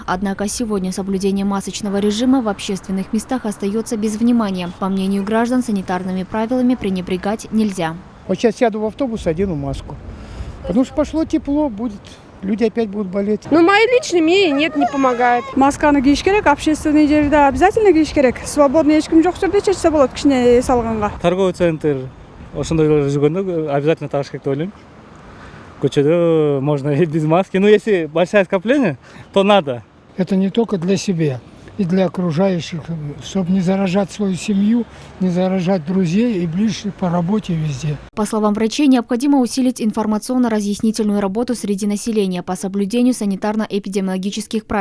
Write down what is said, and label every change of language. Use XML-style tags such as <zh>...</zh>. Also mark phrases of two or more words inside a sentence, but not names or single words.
<ru>Однако сегодня соблюдение масочного режима в общественных местах остается без внимания. По мнению граждан, санитарными правилами пренебрегать нельзя. Вот сейчас сяду в автобус, одену маску. Потому что пошло тепло, люди опять будут болеть. Ну, мои личные мнения нет, не помогает.</ru> <ky>Масканы кийиш керек, общественный жерде обязательно кийиш керек. Свободно эчким жок жерде чечсе болот кичине салганга.</ky> <ru>Торговый центр</ru> <ky>ошондой жүргөндө обязательно тагыш керек деп ойлойм. Көчөдө</ky> <ru>можно и без маски. Но если большое скопление, то надо. Это не только для себя, и для окружающих, чтобы не заражать свою семью, не заражать друзей и ближних по работе везде. По словам врачей, необходимо усилить информационно-разъяснительную работу среди населения по соблюдению санитарно-эпидемиологических правил.</ru>